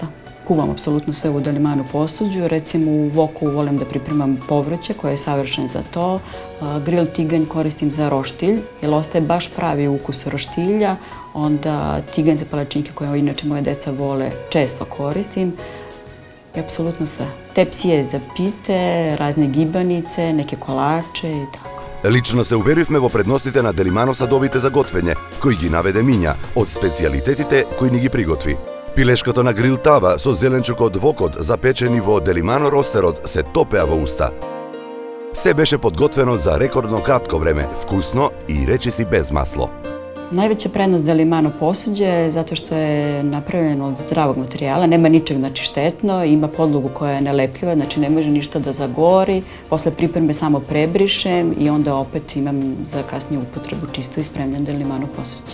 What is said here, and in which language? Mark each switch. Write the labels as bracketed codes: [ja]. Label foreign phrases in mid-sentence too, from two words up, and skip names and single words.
[sr] Kuvam apsolutno sve u Delimano posuđu, recimo u voku volim da pripremam povrće koje je savršen za to, grill tiganj koristim za roštilj, jer ostaje baš pravi ukus roštilja, onda tiganj za palačinke koje inače moje deca vole često koristim i apsolutno sve. Tepsije za pite, razne gibanice, neke kolače i tako. [mk] Лично се уверивме во предностите на Делимано садовите за готвење, кои ги наведе Миња, од специјалитетите кои ни ги приготви. Пилешкото на грил тава со зеленчук од вокот, запечени во Делимано ростерот, се топеа во уста. Се беше подготвено за рекордно кратко време, вкусно и речиси без масло. [sr] Najveća prednost Delimano posuđe je zato što je napravljeno od zdravog materijala, nema ničeg štetno, ima podlogu koja je nelepljiva, znači ne može ništa da zagori, posle pripreme samo prebrišem i onda opet imam za kasniju upotrebu čisto i spremljen Delimano posuđe.